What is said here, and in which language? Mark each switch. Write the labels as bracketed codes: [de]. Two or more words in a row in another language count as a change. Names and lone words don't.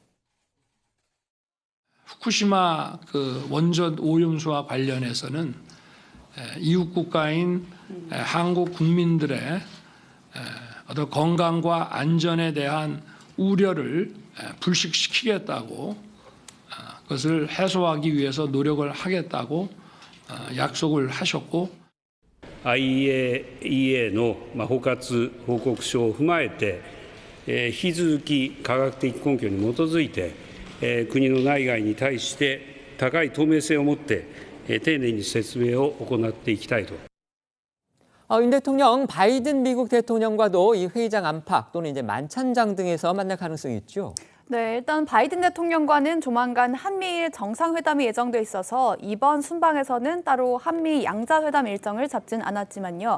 [ko] 후쿠시마 원전 오염수와 관련해서는 이웃 국가인 한국 국민들의 어떤 건강과 안전에 대한 우려를 불식시키겠다고 그것을 해소하기 위해서 노력을 하겠다고 약속을 하셨고 [ja] IAEA の包括報告書を踏まえて引き続き科学的根拠に基づいて国の内外に対して高い透明性を持って丁寧に説明を行っていきたいと。 [ko] 윤 대통령 바이든 미국 대통령과도 이 회의장 안팎 또는 이제 만찬장 등에서 만날 가능성이 있죠. 네, 일단 바이든 대통령과는 조만간 한미일 정상회담이 예정돼 있어서 이번 순방에서는 따로 한미 양자회담 일정을 잡진 않았지만요.